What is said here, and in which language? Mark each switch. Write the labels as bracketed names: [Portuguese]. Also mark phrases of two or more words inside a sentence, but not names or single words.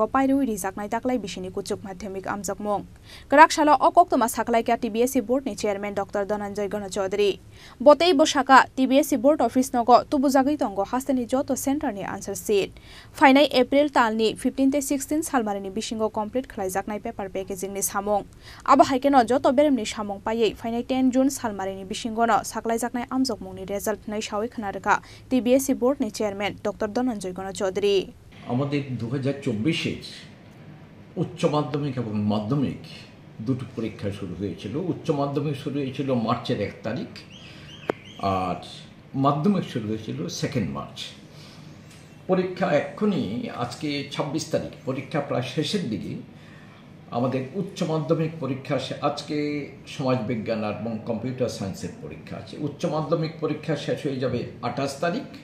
[Kok Borok] पाइरवी रिजाकनाय ताकलाय बिसिनि कुचुक माध्यमिक आमजोंमंग गराकशाला अकक्तमा साखलाय का टीबीएस बोर्डनि चेयरमैन डॉक्टर धनंजय गण चौधरी बतै बसाका टीबीएस [English] board office [Kok Borok] नगो तुबुजागै तंगो हास्तेनि जतो सेंटर नि [English] answer sheet [Kok Borok] फाइनाय एप्रिल तालनि 15 ते 16 सालमारिनि बिसिंगो कमप्लीट खलायजाकनाय [English] paper packaging [Kok Borok] नि सामं आबहायकेनो जतो बेरेमनि सामं पायै फाइनाय 10 जुन सालमारिनि बिसिंगोनो साखलायजाकनाय आमजोंमंगनि रिजाल्ट नै सावै खनारका टीबीएस बोर्ड नि चेयरमैन डॉक्टर धनंजय गण चौधरी [Bangla] আমাদের 2024 এর উচ্চ মাধ্যমিক এবং মাধ্যমিক দুটো পরীক্ষা শুরু হয়েছিল উচ্চ মাধ্যমিক শুরু হয়েছিল মার্চের 1 তারিখ আর মাধ্যমিক শুরু হয়েছিল 2 মার্চ পরীক্ষা এখনই আজকে 26 তারিখ পরীক্ষা প্রায় শেষের দিকে আমাদের উচ্চ মাধ্যমিক পরীক্ষা আজকে সমাজবিজ্ঞান এবং [English] computer science [Bangla] পরীক্ষা আছে উচ্চ মাধ্যমিক পরীক্ষা শেষ হয়ে যাবে 28 তারিখ